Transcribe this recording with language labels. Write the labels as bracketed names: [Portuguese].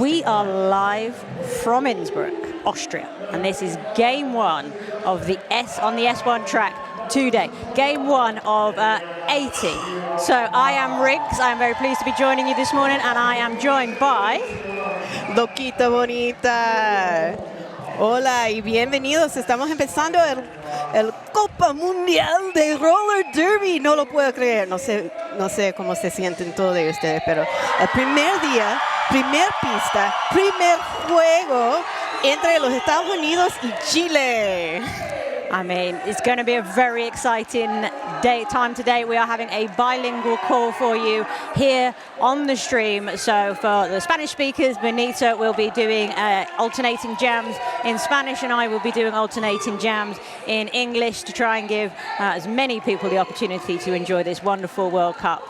[English] We are live from Innsbruck, Austria, and this is game one of the on the S1 track today. Game one of 80. So I am Riggs. I am very pleased to be joining you this morning, and I am joined by [Spanish] Loquita bonita. Hola y bienvenidos. Estamos empezando el Copa Mundial de Roller Derby. No lo puedo creer. No sé cómo se sienten todos ustedes, pero el primer día, primer pista, primer juego entre los Estados Unidos y Chile. [English] I mean, it's going to be a very exciting time today. We are having a bilingual call for you here on the stream. So for the Spanish speakers, Benito will be doing alternating jams in Spanish, and I will be doing alternating jams in English to try and give as many people the opportunity to enjoy this wonderful World Cup.